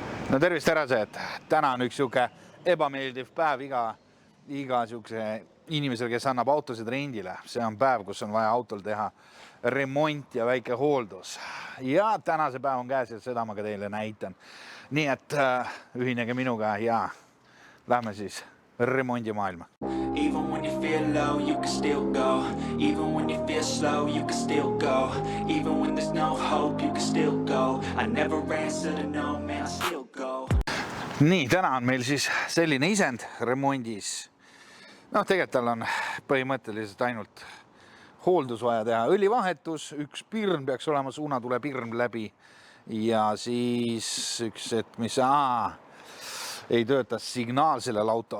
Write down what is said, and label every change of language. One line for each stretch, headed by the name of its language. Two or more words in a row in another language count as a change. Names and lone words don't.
Estonian: No tervist härrased, täna on üks siuke ebameeldiv päev iga siukse inimesel, kes annab autosid rendile. See on päev, kus on vaja autol teha remont ja väike hooldus. Ja tänase päev on käes ja seda ma ka teile näitan. Nii et ühinege minuga ja lähme siis remondi maailma.
English: Even when you feel low, you can still go. Even when you feel slow, you can still go. Even when there's no hope, you can still go. I never answer to no, man, I still go.
Estonian: Nii, täna on meil siis selline isend remondis. No tegelikult tal on põhimõtteliselt ainult hooldus vaja teha. Õlivahetus, üks pirn peaks olema, suunatule pirn läbi. Ja siis üks, et mis ei tööta signaal sellel autol.